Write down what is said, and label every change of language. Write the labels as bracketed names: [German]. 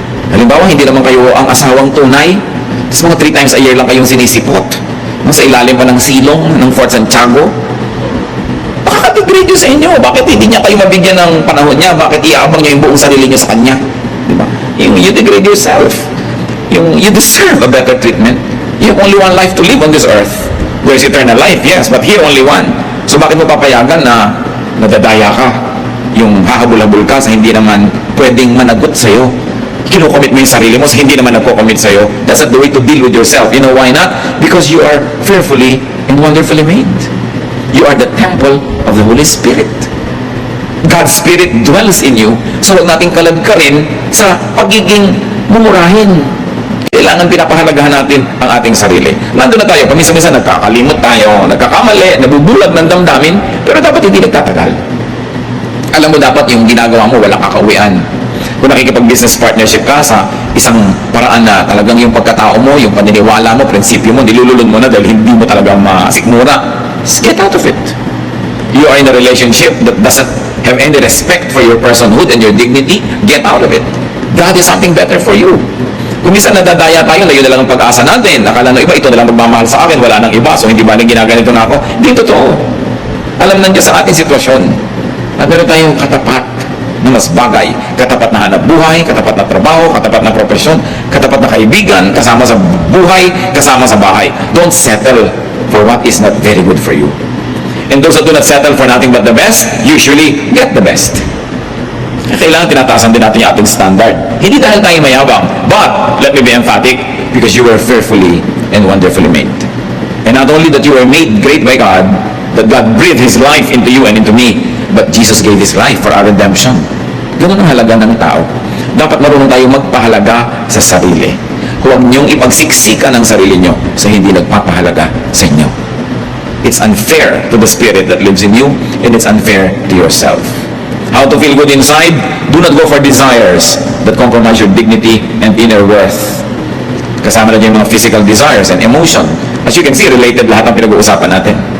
[Filipino] Halimbawa, hindi naman kayo ang asawang tunay, tapos mga 3 times a year lang kayong sinisipot, sa ilalim pa ng silong, ng Fort Santiago. Makaka-degrade yun sa inyo. Bakit hindi niya kayo mabigyan ng panahon niya? Bakit iaabang niya yung buong sarili niya sa kanya? Diba? [English] you degrade yourself. You deserve a better treatment. You have only one life to live on this earth. There's eternal life, yes, but here only one. [Filipino] So bakit mo papayagan na nadadaya ka? Yung hahabol-habol ka sa hindi naman pwedeng managot sa'yo. Kinukomit mo yung sarili mo sa hindi naman nagko-commit sa'yo. [English] That's not the way to deal with yourself. You know why not? Because you are fearfully and wonderfully made. You are the temple of the Holy Spirit. God's Spirit dwells in you. [Filipino] So huwag nating kalagkarin sa pagiging mumurahin. Kailangan pinapahalagahan natin ang ating sarili. Nandun na tayo, paminsan-minsan nagkakalimot tayo, nagkakamali, nabubulag ng damdamin, pero dapat hindi nagtatagal. Alam mo, dapat yung ginagawa mo, walang kakauwian. Kung nakikipag-business partnership ka sa isang paraan na talagang yung pagkatao mo, yung paniniwala mo, prinsipyo mo, nilululod mo na dahil hindi mo talagang masikmura, [English] just get out of it. You are in a relationship that doesn't have any respect for your personhood and your dignity, get out of it. God has something better for you. [Filipino] Kung minsan nadadaya tayo, layo na lang ang pag-asa natin. Nakala ng iba, ito na lang magmamahal sa akin, wala nang iba, so hindi ba nang ginaganito na ako? Hindi totoo. Alam ng Diyos ang ating sitwasyon. Na meron tayong katapat na mas bagay. Katapat na hanap buhay, katapat na trabaho, katapat na profesyon, katapat na kaibigan, kasama sa buhay, kasama sa bahay. [English] Don't settle for what is not very good for you. And those that do not settle for nothing but the best, usually get the best. [Filipino] Kailangan tinataasan din natin yung ating standard. Hindi dahil tayo mayabang, [English] but let me be emphatic, because you were fearfully and wonderfully made. And not only that you were made great by God, that God breathed His life into you and into me, but Jesus gave His life for our redemption. [Filipino] Ganun ang halaga ng tao. Dapat marunong tayo magpahalaga sa sarili. Huwag niyong ipagsiksikan ang sarili niyo sa hindi nagpapahalaga sa inyo. [English] It's unfair to the spirit that lives in you, and it's unfair to yourself. How to feel good inside? Do not go for desires that compromise your dignity and inner worth. [Filipino] Kasama na dyan yung mga [English] physical desires and emotion. As you can see, [Filipino] related lahat ang pinag-uusapan natin.